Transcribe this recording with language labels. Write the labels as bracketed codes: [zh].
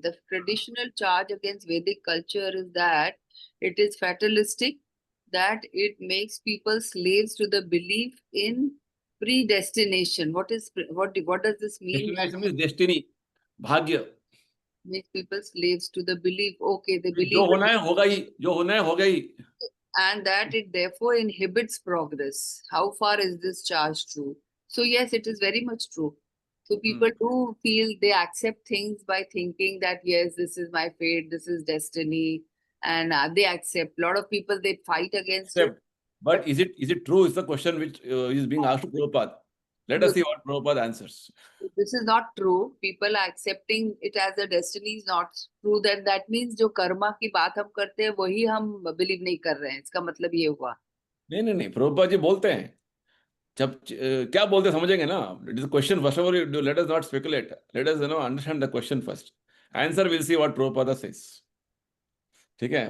[en] The traditional charge against Vedic culture is that it is fatalistic, that it makes people slaves to the belief in predestination. What does this mean? Destination means destiny, भाग्य, makes people slaves to the belief. Okay, they [hi] जो [en] believe [hi] होना है होगा ही, जो होना है होगा ही. [en] and that it therefore inhibits progress. How far is this charge true? So yes, it is very much true. So people do feel they accept things by thinking that yes, this is my fate, this is destiny, and they accept. A lot of people they fight against it. Except, but is it true? Is the question which is being asked to Prabhupada. Let us see what Prabhupada answers. This is not true. People are accepting it as a destiny is not true. Then that means [hi] जो कर्मा की बात हम करते हैं वही हम believe नहीं कर रहे हैं. इसका मतलब ये हुआ. नहीं नहीं नहीं, प्रभुपाद जी बोलते हैं. जब क्या बोलते हैं समझेंगे ना. [en] It is question first of all. Let us not speculate. Let us understand the question first. Answer will see what Prabhupada says. [hi] ठीक है.